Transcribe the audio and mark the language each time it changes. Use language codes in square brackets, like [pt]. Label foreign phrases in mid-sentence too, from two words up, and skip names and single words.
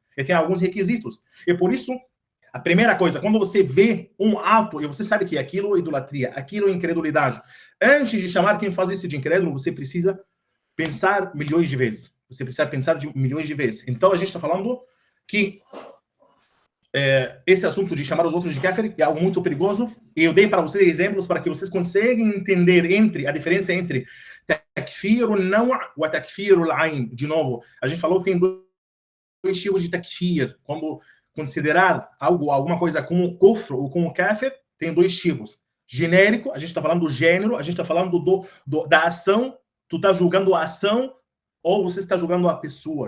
[pt] E tem alguns requisitos. E por isso, a primeira coisa, quando você vê um ato e você sabe que aquilo é idolatria, aquilo é incredulidade, antes de chamar quem faz isso de incrédulo, você precisa pensar milhões de vezes. Você precisa pensar milhões de vezes. Então, a gente está falando que esse assunto de chamar os outros de kafir é algo muito perigoso. E eu dei para vocês exemplos para que vocês consigam entender a diferença entre [ar] تكفير النوع' [pt] e [ar] تكفير العين. [pt] De novo, a gente falou que tem dois tipos de takfir. Quando considerar alguma coisa como kufr ou como kafir, tem dois tipos. Genérico, a gente está falando do gênero, a gente está falando da ação. Tu está julgando a ação ou você está julgando a pessoa?